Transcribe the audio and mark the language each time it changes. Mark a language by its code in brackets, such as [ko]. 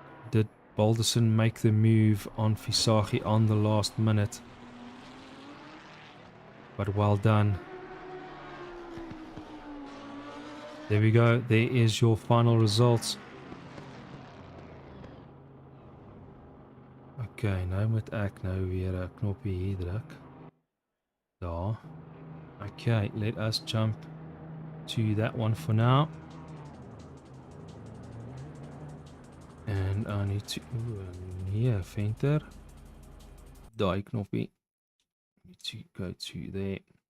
[en] Did Balderson make the move on Fisagi on the last minute? But well done. There we go. There is your final results. [af] Okay, nou moet ek nou weer 'n knoppie hier druk. Daar. [en] Okay, let us jump to that one for now. And I need to... here, venter. [af] Daai knoppie. [en] Need to go to there.